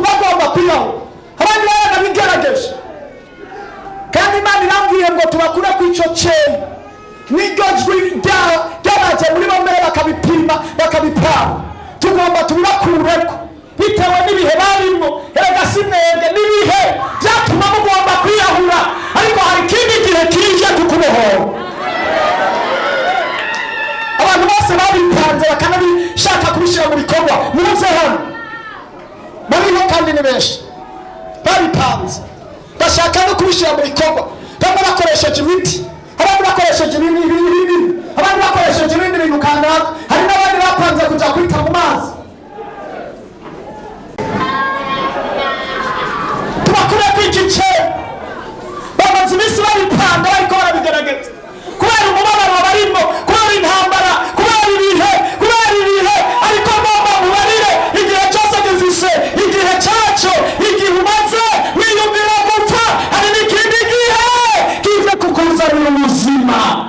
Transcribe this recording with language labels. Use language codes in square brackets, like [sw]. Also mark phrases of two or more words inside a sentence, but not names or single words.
[rw] bagomba kwiyahura abandi baranabigerageje kandi Imana irambwiye ngo tubakure ku icyo cyeyi n'iryo jwi ryabaje muri bo mbere bakabipima bakabipanga tugomba tubibakureko bitewe n'ibihe barimo erega si mwebwe n'ibihe byatuma mugomba kwiyahura ariko hari ikindi gihe kije kukubohora abantu bose babipanze bakanabishaka kubishyira mu bikorwa muze hano bariho kandi ni benshi babipanze bashaka no kubishyira mu bikorwa bamwe bakoresheje imiti abandi bakoresheje ibindi abandi bakoresheje ibindi bintu kanaka hari n'abandi bapanze kujya kwita mu mazi tubakure kw'igice bamaze iminsi babipanga bariko barabigerageza kubera umubabaro barimo kubera intambara kubera ibihe ariko ngomba mubarire igihe cyose gifise igihe cyaco igihe umaze wiyumvira gupfa hari n'ikindi gihe kize kukuzanira ubuzima